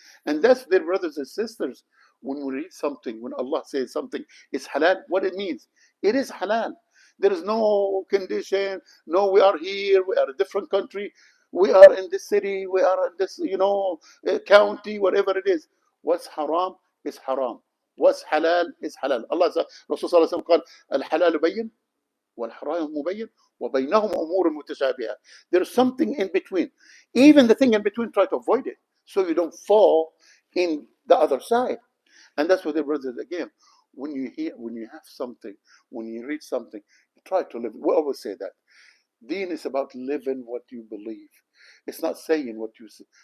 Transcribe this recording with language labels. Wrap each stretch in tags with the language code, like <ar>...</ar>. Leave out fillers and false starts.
<en>And that's, their brothers and sisters, when we read something, when Allah says something is halal, what it means, it is halal. There is no condition, no, we are here, we are a different country, we are in this city, we are in this, county, whatever it is. What's haram is haram. What's halal is halal. Allah said, Rasul sallallahu alaihi wasallam</en> <ar>قال الحلال بين والحرام مبين وبينهم أمور متشابهة.</ar> <en>There's something in between. Even the thing in between, try to avoid it, so you don't fall in the other side. And that's what the brothers, again, when you have something, when you read something, you try to live. We always say that. Deen is about living what you believe. It's not saying what you say.</en>